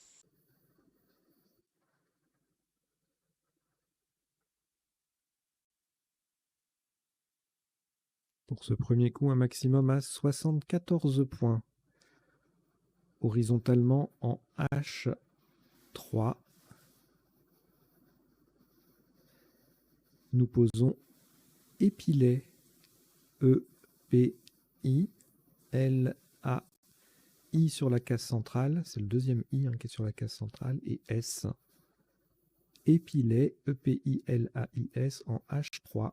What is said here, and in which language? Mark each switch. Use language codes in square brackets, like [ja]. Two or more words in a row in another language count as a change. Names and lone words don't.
[fr] Pour ce premier coup, un maximum à 74 points. Horizontalement en H3. Nous posons épilet. E-P-I-L-A-I sur la case centrale. C'est le deuxième I qui est sur la case centrale. Et S. Épilet. E-P-I-L-A-I-S en H3.